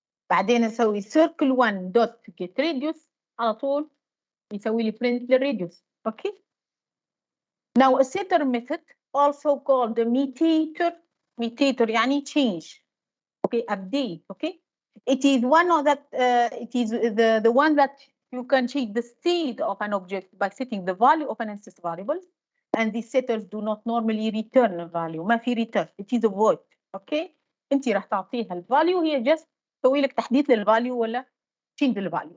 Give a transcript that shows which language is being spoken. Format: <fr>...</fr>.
<ar>بعدين اسوي</ar> <en>circle 1 dot get radius</en> <ar>على طول يسوي لي print للradius.</ar> <en>Okay. Now a setter method also called the mutator mutator يعني change. Okay, update. Okay, it is one of that. It is the one that you can change the state of an object by setting the value of an instance variable, and these setters do not normally return a value.</en> <ar>ما في return.</ar> <en>It is a void.</en> <ar>Okay, أنت راح تعطيها الفاليو، هي just تسوي لك تحديث للفاليو ولا change الفاليو.</ar>